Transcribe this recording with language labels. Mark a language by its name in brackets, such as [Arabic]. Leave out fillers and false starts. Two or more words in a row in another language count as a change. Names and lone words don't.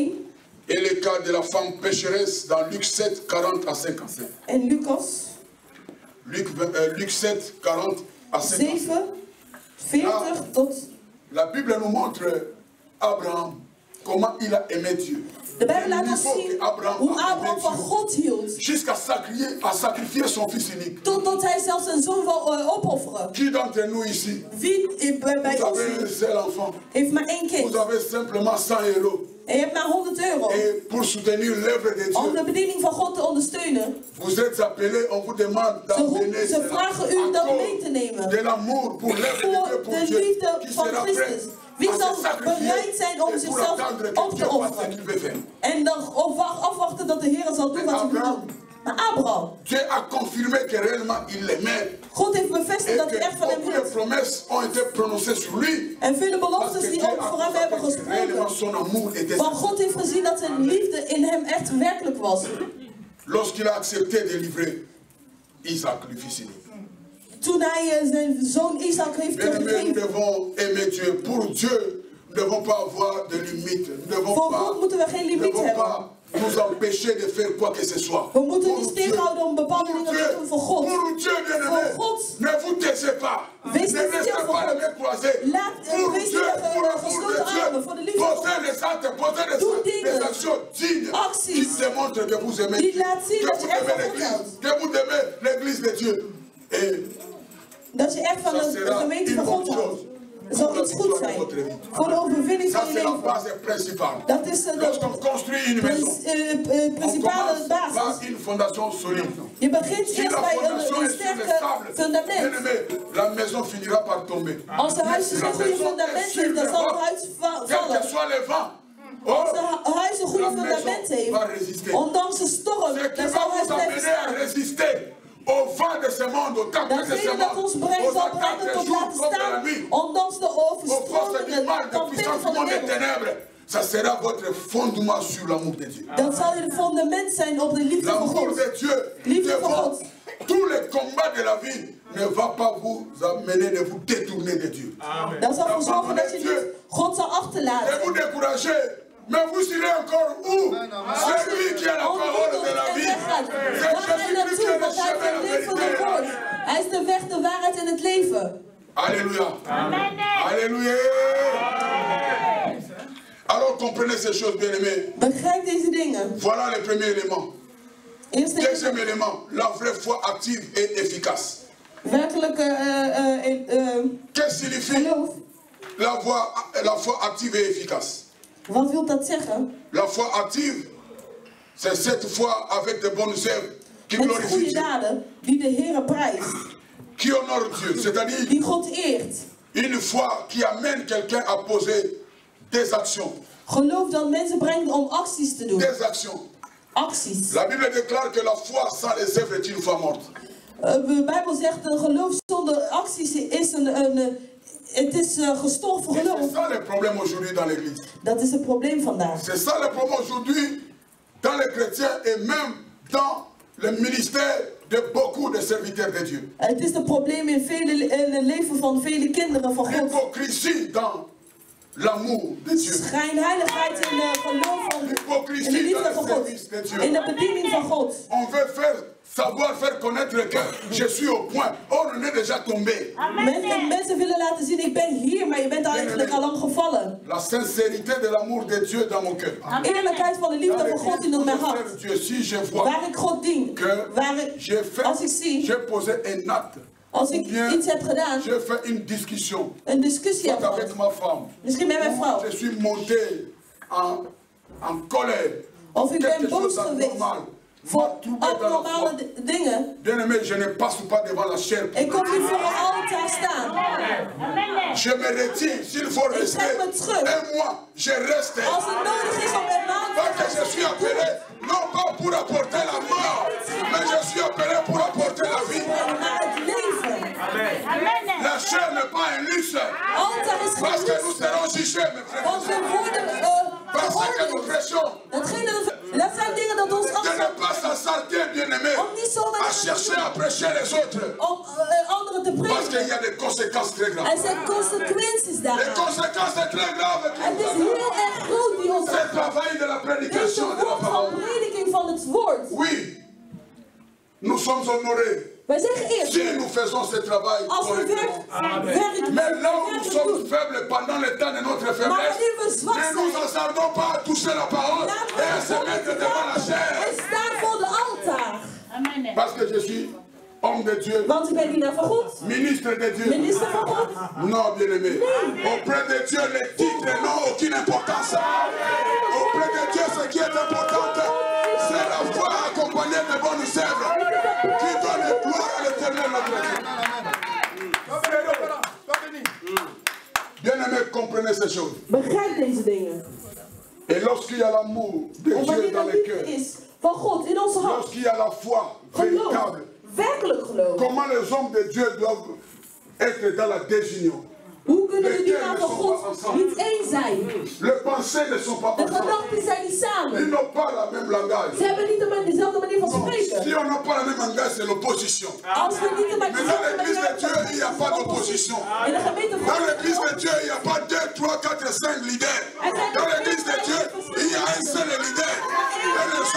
[French] Et le cas de la femme pécheresse dans Luc 7, 40 à 55. [Dutch] En Lucas. [French] Luc 7, 40 à 55. [Dutch] 7, 40 tot... [French] La Bible nous montre Abraham, comment il a aimé Dieu. [Dutch] De Bijbel laat ons zien hoe Abraham van God hield. [French] Jusqu'à sacrifier son fils unique. [Dutch] Totdat hij zelfs zijn zoon wil opofferen. [French] Qui d'entre nous ici? [Dutch] Wie bij ons heeft maar één kind? [French] Vous avez simplement 100 €. [Dutch] En je hebt maar 100 €. [French] Et pour soutenir l'œuvre de Dieu. [Dutch] Om de bediening van God te ondersteunen. [French] Vous êtes appelés, on vous demande d'amener [Dutch] Ze vragen u dat mee te nemen. [French] De l'amour pour l'œuvre de Dieu, pour de Dieu. [Dutch] liefde [French] Qui [Dutch] van [French] sera prêt [Dutch] Christus. Wie zal bereid zijn om zichzelf op te offeren? En dan afwachten dat de Heer zal doen wat hij wil doen. Maar Abraham. [French] Dieu a confirmé que réellement il l'aimait. [Dutch] God heeft bevestigd dat hij echt van hem hield. [French] Promesses ont été prononcées sur lui. [Dutch] En vele beloftes die ook voor hem hebben gesproken. Want God heeft gezien dat zijn liefde in hem echt werkelijk was. [French] Lorsqu'il a accepté de livrer Isaac, le fils unique. [Dutch] Toen hij zijn zoon Isaac heeft gegeven. [French] Nous devons aimer Dieu. Pour Dieu, nous ne devons pas avoir de limites. Nous ne devons [Dutch] Voor God moeten we geen limiet hebben. [French] nous empêcher de faire quoi que ce soit. [Dutch] We moeten ons tegenhouden om bepaalde dingen te doen voor God. [French] Pour Dieu, bien-aimé, ne vous taisez pas. Ne restez pas les mains croisées. Pour Dieu, pour l'amour de Dieu, posez les actes, posez des actions dignes qui démontrent que vous aimez Dieu, que vous aimez l'église de Dieu. Et [Dutch] dat je echt van de gemeente van God houdt. Dat zal iets goed zijn. Voor de overwinning van je leven. Dat is de principale basis. Je begint eerst bij een sterke fundament. Als de huis een goede fundament heeft, dan zal het huis vallen. Als de huis een goede fundament heeft, ondanks de storm, dan zal het huis blijven staan. [French] Au vent de ce monde, au tempête de ce monde, aux attaques des jours comme de la nuit, aux forces du mal, de puissance du monde des ténèbres, ça sera votre fondement sur l'amour de Dieu. [Dutch] Dat zal het fundament zijn op de liefde van God. [French] L'amour de Dieu, devant tous les combats de la vie, ne va pas vous amener de vous détourner de Dieu. [Dutch] Dat zal ervoor zorgen dat je niet God zal achterlaten. [French] Ne vous découragez. Mais vous serez encore où? Celui qui a la parole de la vie. C'est Jésus-Christ qui est le chemin, la vérité. [Dutch] Hij is de weg, de waarheid en het leven. [French] Alléluia. Amen. Alléluia. Alors comprenez ces choses, bien-aimés. [Dutch] Begrijp deze dingen. [French] Voilà le premier élément. Deuxième élément, la vraie foi active et efficace. [Dutch] Werkelijke [French] qu'est-ce que signifie la foi active et efficace? [Dutch] Wat wil dat zeggen? [French] La foi active, c'est cette foi avec de bonnes œuvres qui glorifient Dieu. [Dutch] Daden die de Heere prijst. [French] Qui honore Dieu, c'est-à-dire [Dutch] die God eert. [French] Une foi qui amène quelqu'un à poser des actions. [Dutch] Geloof dat mensen brengt om acties te doen. [French] Des actions. [Dutch] Acties. [French] La Bible déclare que la foi sans les œuvres est une foi morte. [Dutch] De Bijbel zegt een geloof zonder acties is het is gestorven geloof. [French] C'est ça le problème aujourd'hui dans l'église. [Dutch] Dat is het probleem vandaag. [French] C'est ça le problème aujourd'hui dans les chrétiens et même dans le ministère de beaucoup de serviteurs de Dieu. [Dutch] Het is het probleem in het leven van vele kinderen van God. L'hypocrisie dans l'amour de Dieu. Schijnheiligheid in het geloof van in de liefde van God. In de bediening van God. [French] On veut savoir faire connaître que je suis au point. Or, on est déjà tombé. [Dutch] Mensen willen laten zien, ik ben hier, maar je bent eigenlijk al lang gevallen. [French] La sincérité de l'amour de Dieu dans mon cœur. [Dutch] Eerlijkheid van de liefde van God in mijn hart. Waar ik God dien, als ik zie, [French] j'ai posé un acte. [Dutch] Als ik iets heb gedaan, [French] je fais une discussion. [Dutch] Een discussie heb [French] avec ma femme. [Dutch] Misschien met mijn vrouw. [French] Je suis monté en colère. [Dutch] Of ik ben boos geweest. Voor abnormale dingen. [French] Bien-aimé, je ne passe pas devant la chair. [Dutch] Ik kom niet voor een altaar staan. [French] Je me retire, s'il faut rester. Un mois, je reste. [Dutch] Als het nodig is om een maand. [French] Parce que je suis appelé, non pas pour apporter la mort, mais je suis appelé pour apporter la vie. La chair n'est pas un luxe. Parce que nous serons jugés, mes frères. Parce que nous prêchons. [Dutch] Dat zijn dingen dat ons afstaan. [French] De ne pas s'assalter, bien-aimé, à chercher à prêcher les autres. [Dutch] Om anderen te preken. [French] Parce qu'il y a des conséquences très graves. [Dutch] Er zijn consequenties daar. [French] Les conséquences sont très graves. [Dutch] Het is heel erg groot die ons. [French] C'est le travail de la prédication de la parole. [Dutch] De prediking van het woord. [French] Oui, nous sommes honorés. [Dutch] Wij zeggen eerst. [French] Si nous faisons ce travail correctement. Mais là où nous sommes faibles pendant le temps de notre faiblesse, ne nous hasardons pas à toucher la parole et à se mettre devant la chair. Parce que je suis homme de Dieu. [Dutch] Want ik ben dienaar van God. [French] Ministre de Dieu. [Dutch] Minister van God. [French] Non, bien-aimé. Auprès de Dieu, les titres n'ont aucune importance. Auprès de Dieu, ce qui est important, c'est la foi accompagnée de bonnes œuvres qui donne gloire à l'Éternel notre Dieu. Bien-aimé, comprenez ces choses. [Dutch] Begrijp deze dingen. [French] Et lorsqu'il y a l'amour de Dieu dans le cœur, [Dutch] van God in onze hart. [French] Lorsqu'il y a la foi véritable, [Dutch] werkelijk geloof. [French] Comment les hommes de Dieu doivent être dans la désunion? [Dutch] Hoe kunnen de dienaar van God niet één zijn? [French] Les pensées ne sont pas [Dutch] de gedachten zijn niet samen. [French] Ils n'ont pas la même langage. [Dutch] Ze hebben niet dezelfde manier van spreken. [French] Si on n'a pas la même langage, c'est l'opposition. [Dutch] Als we niet [French] Mais dans l'église de Dieu, il n'y a pas d'opposition. Dans l'église de Dieu, il n'y a pas 2, 3, 4, 5 leaders. Dans l'église de Dieu, il y a un seul leader. Et